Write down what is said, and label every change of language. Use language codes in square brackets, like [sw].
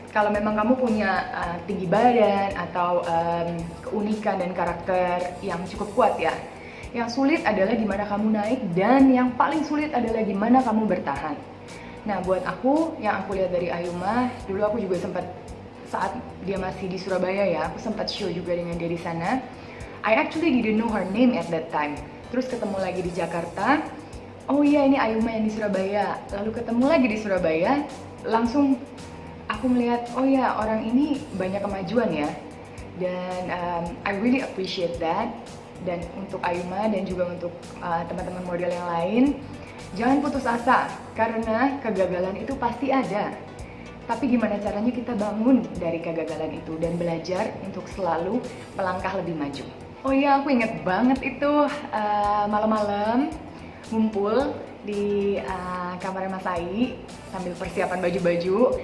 [id] Kalau memang kamu punya tinggi badan atau keunikan dan karakter yang cukup kuat ya. Yang sulit adalah gimana kamu naik, dan yang paling sulit adalah gimana kamu bertahan. Nah, buat aku, yang aku lihat dari Ayuma, dulu aku juga sempat, saat dia masih di Surabaya ya, aku sempat show juga dengan dia di sana. [en] I actually didn't know her name at that time. [id] Terus ketemu lagi di Jakarta, oh iya ini Ayuma yang di Surabaya. Lalu ketemu lagi di Surabaya, langsung aku melihat, oh ya orang ini banyak kemajuan ya. Dan [en] I really appreciate that. [id] Dan untuk Ayuma dan juga untuk teman-teman model yang lain, jangan putus asa, karena kegagalan itu pasti ada. Tapi gimana caranya kita bangun dari kegagalan itu dan belajar untuk selalu melangkah lebih maju. Oh iya, aku inget banget itu malam-malam ngumpul di kamarnya Mas Ai sambil persiapan baju-baju.